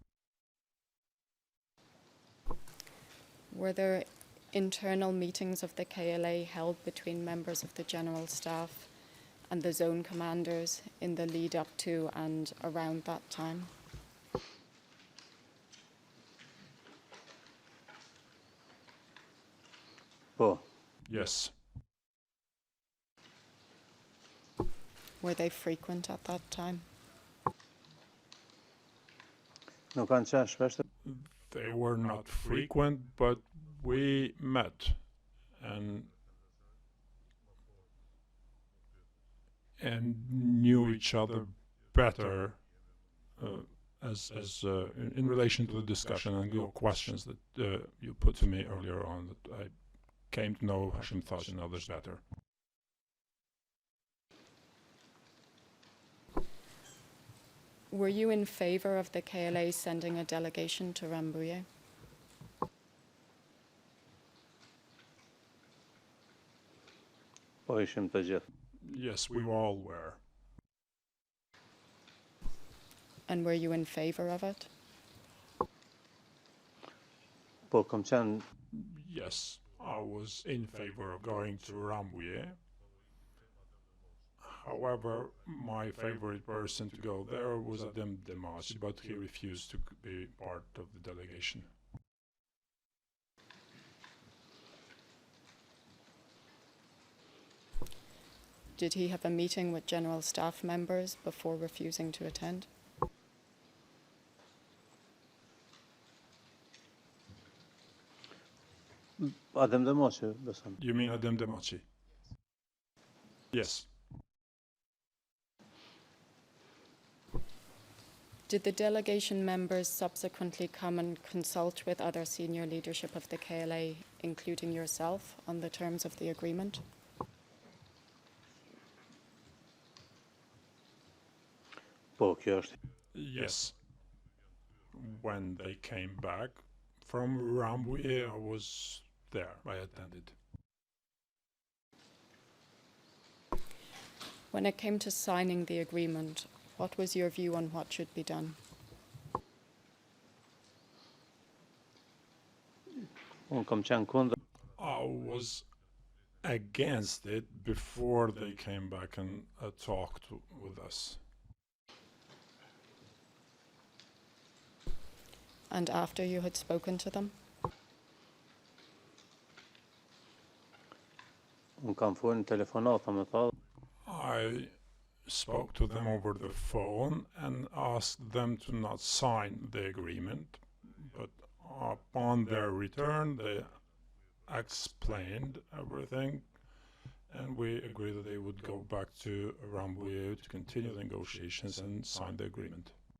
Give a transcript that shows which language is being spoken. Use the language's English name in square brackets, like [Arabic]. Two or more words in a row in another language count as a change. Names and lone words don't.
[English] Were there internal meetings of the KLA held between members of the General Staff and the zone commanders in the lead up to and around that time? [Albanian] Po, [English] Yes, Were they frequent at that time? [Albanian] nuk kanë qenë shpesh të [English] they were not frequent, but we met and knew each other better in relation to the discussion and your questions that you put to me earlier on, that I came to know Hashim Thaci and others better. Were you in favor of the KLA sending a delegation to Rambouillet? [Albanian] po ishim të gjithë. [English] Yes, we all were. And were you in favor of it? [Albanian] Po kam qenë [English] Yes, I was in favor of going to Rambouillet. However, my favorite person to go there was Adem Demaci, but he refused to be part of the delegation. Did he have a meeting with General Staff members before refusing to attend? [Albanian] Adem dhe Moqe, besëm. [English] You mean Adem Demaci? Yes. Did the delegation members subsequently come and consult with other senior leadership of the KLA, including yourself, on the terms of the agreement? [Albanian] Po, kjo është. [English] Yes. When they came back from Rambouillet, I was there. I attended. When it came to signing the agreement, what was your view on what should be done? [Albanian] Unë kam qenë kundër. [English] I was against it before they came back and talked with us. And after you had spoken to them? [Albanian] Unë kam folë në telefonata me ta. [English] I spoke to them over the phone and asked them to not sign the agreement, but upon their return they explained everything, and we agreed that they would go back to Rambouillet to continue the negotiations and sign the agreement.